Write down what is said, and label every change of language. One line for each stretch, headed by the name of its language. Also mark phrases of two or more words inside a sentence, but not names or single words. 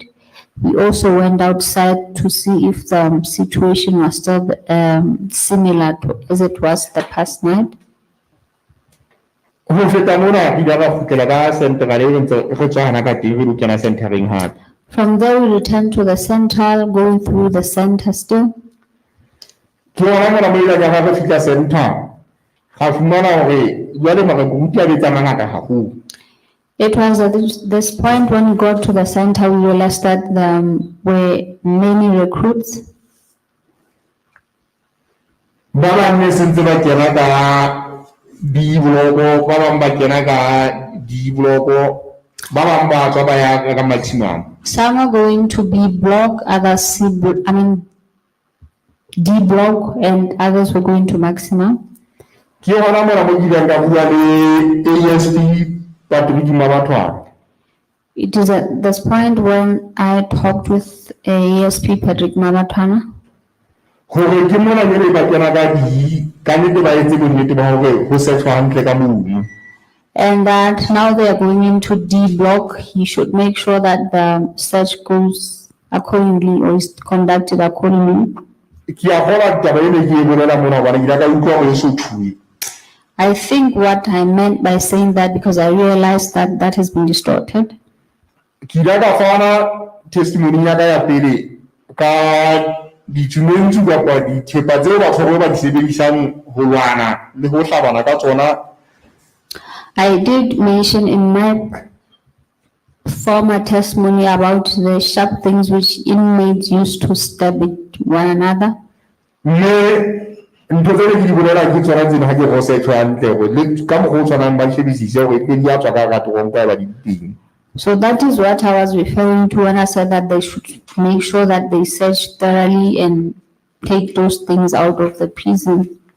English: We also went outside to see if the situation was still similar to as it was the past night. From there, we returned to the central, going through the center still.
Southern Sotho: ga fumana hore jwale makuti a betsa mangata haholo.
English: It was at this point when we got to the center, we realized that there were many recruits.
Southern Sotho: Ba bang ne sentse ba kena ka di-block-o, ba bang ba kena ka di-block-o, ba bang ba tswa ba ya ka maximum.
English: Some are going to B block, others D block, and others were going to maximum.
Southern Sotho: Ke hona mona mo ke ka bua le ASP Patrick Mabatwa.
English: It is at this point when I talked with ASP Patrick Mabatwana.
Southern Sotho: Hore ke mona le ba kena ka di ka nete ba etse bonnete ba hore ho searchwa hantle ka mono.
English: And that now they are going into D block, he should make sure that the search goes accordingly or is conducted accordingly. I think what I meant by saying that, because I realized that that has been distorted.
Southern Sotho: Testimony ya pele ka di-document kapa dithepa tseo batho ba di sebedisang ho lwana le ho hlabana ka tsona.
English: I did mention in my former testimony about the sharp things which inmates used to stab at one another. So that is what I was referring to when I said that they should make sure that they search thoroughly and take those things out of the prison.